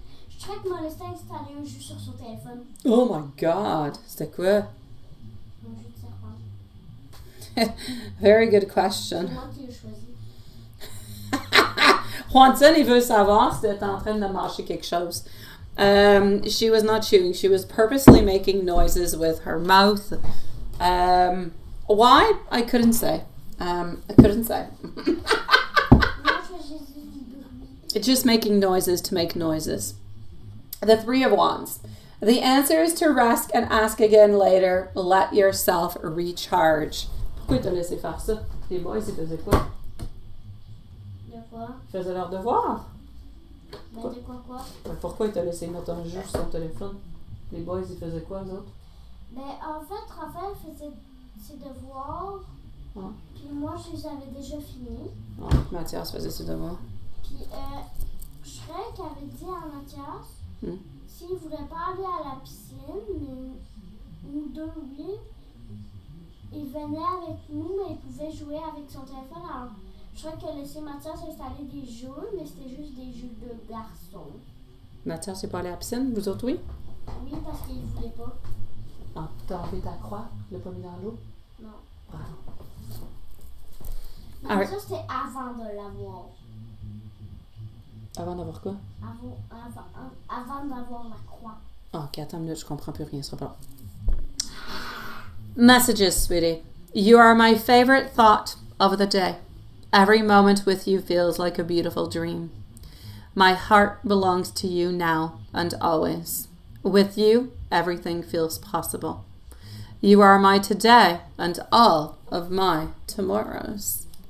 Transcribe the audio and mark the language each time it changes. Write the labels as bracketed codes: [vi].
[fr] Je crois que Molestin a installé un jeu sur son téléphone. [en] Oh my God! [fr] C'était quoi? Un jeu de serpent. [en] Very good [fr] C'est [en] question. [fr] moi qui l'ai choisi. Juanson, il veut savoir si t'es en train de manger quelque chose. [en] She was not chewing. She was purposely making noises with her mouth. Why? I couldn't say. I couldn't say. [fr] Moi, je fais juste du bruit. [en] It's just making noises to make noises. The Three of Wands. The answer is to rest and ask again later. Let yourself recharge. [fr] Pourquoi t'as laissé faire ça? Les boys, ils faisaient quoi? De quoi? Ils faisaient leur devoir. Ben, de quoi? Pourquoi t'as laissé mettre un jeu sur son téléphone? Les boys, ils faisaient quoi, eux autres? Ben, en fait, Raphaël faisait ses devoirs. Ouais. Puis moi, je les avais déjà finis. Oh, Mathias faisait ses devoirs. Puis, Shrek avait dit à Mathias, s'il voulait pas aller à la piscine, mais nous deux, oui, il venait avec nous, mais il pouvait jouer avec son téléphone. Alors, Shrek a laissé Mathias installer des jeux, mais c'était juste des jeux de garçons. Mathias n'est pas allé à la piscine, vous autres, oui? Oui, parce qu'il voulait pas. Ah, t'as enlevé ta croix? Tu l'as pas mis dans l'eau? Non. Ah. Mais Ah ouais. ça, c'était avant de l'avoir. Avant d'avoir quoi? Avant d'avoir la croix. Ah, ok, attends une minute, je comprends plus rien, ce sera pas long. [en] Messages, sweetie. You are my favorite thought of the day. Every moment with you feels like a beautiful dream. My heart belongs to you now and always. With you, everything feels possible. You are my today and all of my tomorrows.